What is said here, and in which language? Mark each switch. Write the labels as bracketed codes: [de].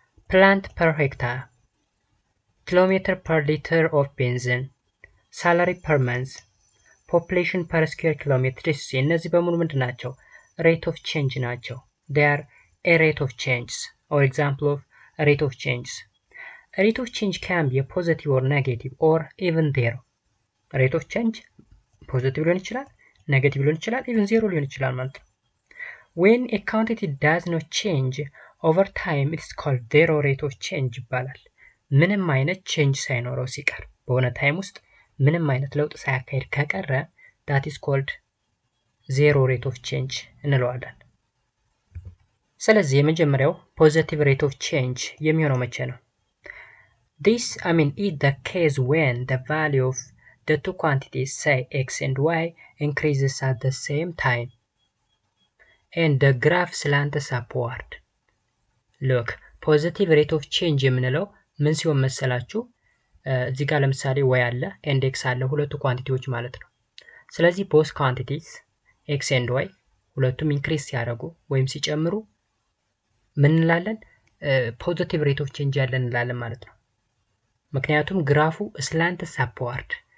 [en] plant per hectare, kilometer per liter of benzene, salary per month, population per square kilometer. [am] እነዚህ በሙሉ ምንድን ናቸው? [en] Rate of change ናቸው። They are a rate of change or example of rate of change. A rate of change can be a positive or negative or even zero. [am] Rate of change positive ሊሆን ይችላል፣ negative ሊሆን ይችላል፣ even zero ሊሆን ይችላል ማለት ነው። [en] When a quantity does not change over time, it's called zero rate of change [am] ይባላል። ምንም አይነት ቼንጅ ሳይኖረው ሲቀር በሆነ ታይም ውስጥ ምንም አይነት ለውጥ ሳያካሄድ ከቀረ [en] that is called zero rate of change [am] እንለዋለን። ስለዚህ የመጀመሪያው [en] positive rate of change [am] የሚሆነው መቼ ነው? [en] This is the case when the value of the two quantities, say x and y, increases at the same time and the graph slants upward. Look, positive rate of change [am] የምንለው ምን ሲሆን መሰላችሁ? እዚህ ጋር ለምሳሌ y አለ and x አለ፣ ሁለቱ ኳንቲቲዎች ማለት ነው። ስለዚህ [en] both quantities x and y [am] ሁለቱም ኢንክሪዝ ሲያደርጉ ወይም ሲጨምሩ ምን እንላለን? ፖዚቲቭ ሬት ኦፍ ቼንጅ ያለን እንላለን ማለት ነው። ምክንያቱም ግራፉ [en] ስላንትስ አፕዋርድ